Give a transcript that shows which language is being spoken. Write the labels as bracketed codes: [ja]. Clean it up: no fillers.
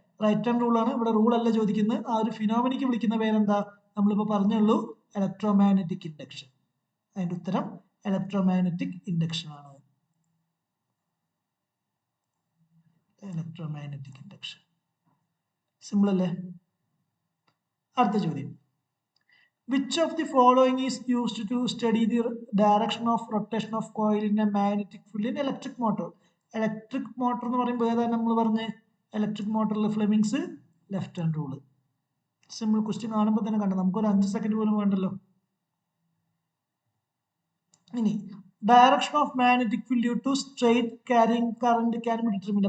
[ml] Right hand rule ആണ് ഇവിടെ, rule അല്ല ചോദിക്കുന്നത്. ആ ഒരു ഫിനോമിനിക്ക് വിളിക്കുന്ന പേരെന്താ? നമ്മളിപ്പോൾ പറഞ്ഞുള്ളൂ, ഇലക്ട്രോമാഗ്നറ്റിക് ഇൻഡക്ഷൻ. അതിന്റെ ഉത്തരം ഇലക്ട്രോമാഗ്നറ്റിക് ഇൻഡക്ഷൻ ആണ്. ഇലക്ട്രോമാഗ്നറ്റിക് ഇൻഡക്ഷൻ സിമ്പിൾ അല്ലേ? അടുത്ത ചോദ്യം, [en] which of the following is used to study the direction of rotation of coil in a magnetic field in electric motor? [ml] Electric motor എന്ന് പറയുമ്പോൾ ഏതാണ് നമ്മൾ പറഞ്ഞ്? Electric മോട്ടറിൽ Fleming's left hand rule. Simple question കാണുമ്പോൾ തന്നെ കണ്ടു, നമുക്കൊരു 5 സെക്കൻഡ് പോലും വേണ്ടല്ലോ. ഇനി [en] Direction of magnetic field due to straight carrying current can be determined.